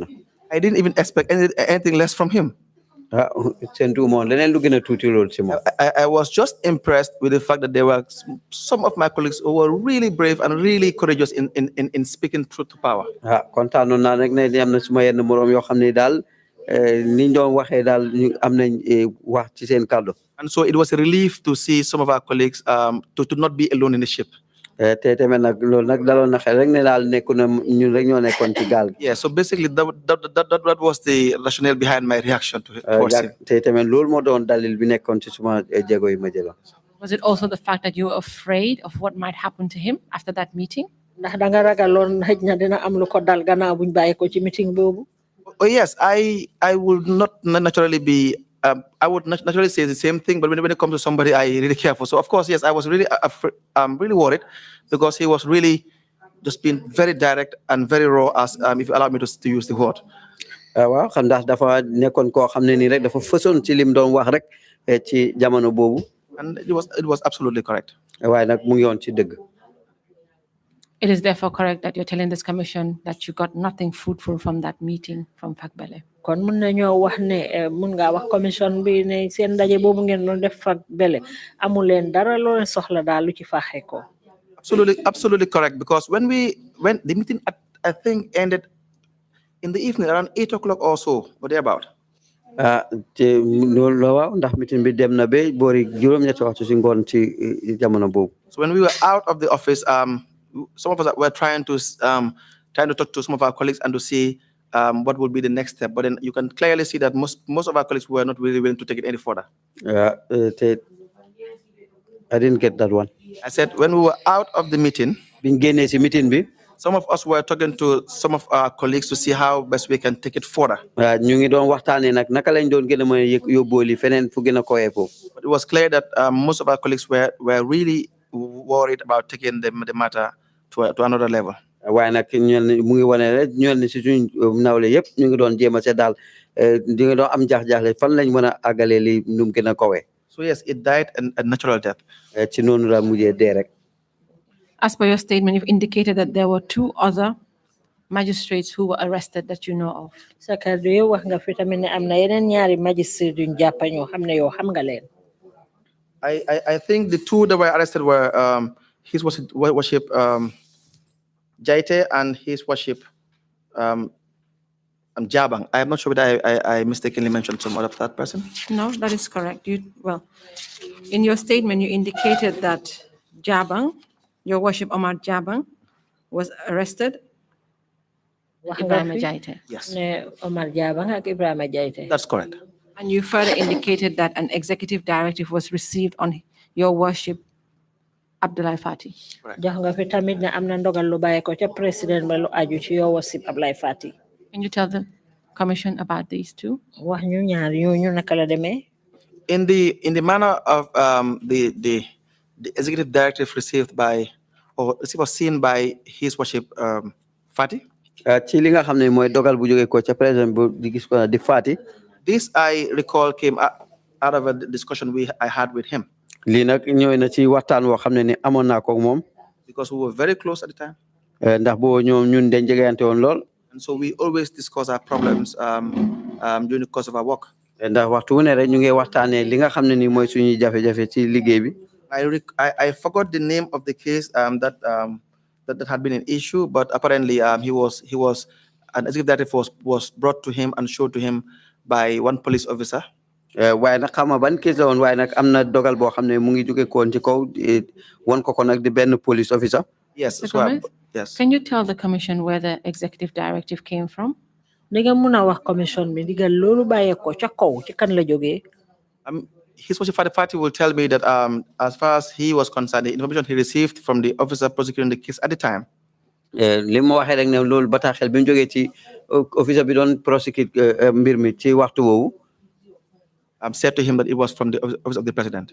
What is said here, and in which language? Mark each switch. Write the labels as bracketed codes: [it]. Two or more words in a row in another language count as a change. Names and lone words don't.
[en] I didn't even expect anything less from him. [wo] Sentu moom leneen lu gën a tuuti loolu ci moom. [en] I was just impressed with the fact that there were some of my colleagues who were really brave and really courageous in speaking truth to power. [wo] kontaanoon naa nag ne am na suma yenn moroom yoo xam ne daal niñ doon waxee daal ñu am nañ wax ci seen kàddu. [en] And so it was a relief to see some of our colleagues to not be alone in the ship. [wo] te tamit nag loolu nag daloon na xel rek ne daal nekku na ñun rek ñoo nekkoon ci gaal. [en] Yeah, so basically that was the rationale behind my reaction towards him. [wo] te tamit loolu moo doon dalil bi nekkoon ci suma jéego yi ma jëloon. [en] Was it also the fact that you were afraid of what might happen to him after that meeting? [wo] ndax da nga ragaloon xëj na dina am lu ko dal gannaaw buñ bàyyi ko ci meeting boobu. [en] Oh yes, I would not naturally be. I would naturally say the same thing, but when it comes to somebody, I really careful. So of course, yes, I was really really worried because he was really just being very direct and very raw, as if you allow me to use the word. [wo] waaw xam ndax dafa nekkoon koo xam ne nii rek dafa fësoon ci lim doon wax rek ci jamono boobu. [en] And it was absolutely correct. [wo] waaye nag mu ngi woon ci dëgg. [en] It is therefore correct that you're telling this commission that you got nothing fruitful from that meeting from Fakbele. [wo] kon mun nañoo wax ne mun ngaa wax commission bi ne seen ndaje boobu ngeen doon def Fakbele amu leen dara loo leen soxla daal lu ci faaxee ko. [en] Absolutely correct. Because when the meeting I think ended in the evening around 8 o'clock or so, or thereabout. [wo] te loolu la waaw ndax meeting bi dem na ba boori juróom-ñetti waxtu ci ngoon ci jamono boobu. [en] So when we were out of the office, some of us were trying to talk to some of our colleagues and to see what would be the next step. But then you can clearly see that most of our colleagues were not really willing to take it any further. I didn't get that one. I said when we were out of the meeting, [wo] biñ génnee ci meeting bi. [en] some of us were talking to some of our colleagues to see how best we can take it further. [wo] ñu ngi doon waxtaanee nag naka lañ doon gën a mën a yóbbooli feneen fu gën a koyee foofu. [en] But it was clear that most of our colleagues were really worried about taking the matter to another level. [wo] waaye nag mu ngi wane rek ñoom ne si suñ nawle yëpp ñu ngi doon jéem a seet daal di nga doon am jaax-jaaxle fan lañ mën a àggalee li nu mu gën a kowee. [en] So yes, it died a natural death. [wo] ci noonu la mujjee dee rek. [en] As per your statement, you've indicated that there were 2 other magistrates who were arrested that you know of. [wo] sa kàddu yow wax nga fi tamit ne am na yeneen ñaari magistrate yuñ jàpp ñoo xam ne yow xam nga leen. [en] I think the 2 that were arrested were His Worship Jaite and His Worship Jabang. I am not sure whether I mistakenly mentioned some other third person. No, that is correct. In your statement, you indicated that Jabang, your worship Omar Jabang, was arrested. Ibrahima Jaite. Yes. [wo] ne Omar Jabang ak Ibrahima Jaite. [en] That's correct. And you further indicated that an executive directive was received on your worship Abdoulaye Fati. [wo] jox nga fi tamit ne am na ndogal lu bàyyi ko ca président ba lu aju ci yow wasip Abdoulaye Fati. [en] Can you tell the commission about these 2? [wo] wax ñu ñaar ñooñu naka la demee. [en] In the manner of the executive directive received by or was seen by His Worship Fati. [wo] ci li nga xam ne mooy dogal bu jógee ko ca président bu di gis ko di Fati. [en] This I recall came out of a discussion I had with him. [wo] lii nag ñëw na ci waxtaan woo xam ne ni amoon naa ko moom. [en] Because we were very close at the time. [wo] ndax boo ñoom ñun dañ jegeyante woon lool. [en] And so we always discuss our problems during the course of our work. [wo] ndax waxtu wu ne rek ñu ngi waxtaanee li nga xam ne ni mooy suñuy jafe-jafe ci liggéey bi. [en] I forgot the name of the case that had been an issue, but apparently he was an executive directive was brought to him and showed to him by one police officer. [wo] waaye nag xam nga ban case la woon waaye nag am na dogal boo xam ne mu ngi jóge koon ci kaw won ko nag di benn [en] police officer. Yes. Yes. Can you tell the commission where the executive directive came from? [wo] Di nga mun a wax commission bi digal loolu bàyyee ko ca kaw ci kan la jógee. [en] His Worship Fati will tell me that as far as he was concerned, the information he received from the officer prosecuting the case at the time. [wo] li ma waxee rek ne loolu bataaxel bi mu jógee ci officer bi doon prosecute mbir mi ci waxtu woowu [en] said to him that it was from the office of the president.